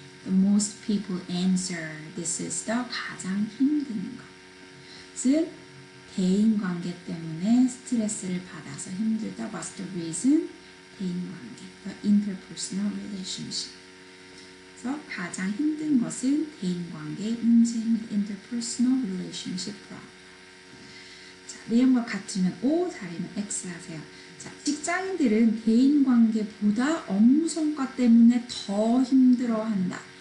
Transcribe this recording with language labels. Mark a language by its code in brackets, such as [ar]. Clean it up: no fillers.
[en] The most people answer this is the [ko] 가장 힘든 것. 즉, 대인관계 때문에 스트레스를 받아서 힘들다. [en] What's the reason? 대인관계, the interpersonal relationship. [ko] 그래서 가장 힘든 것은 대인관계 문제입니다. [en] Interpersonal relationship problem. [ko] 자, 내용과 같으면 O, 다르면 X 하세요. 자, 직장인들은 대인관계보다 업무 성과 때문에 더 힘들어한다.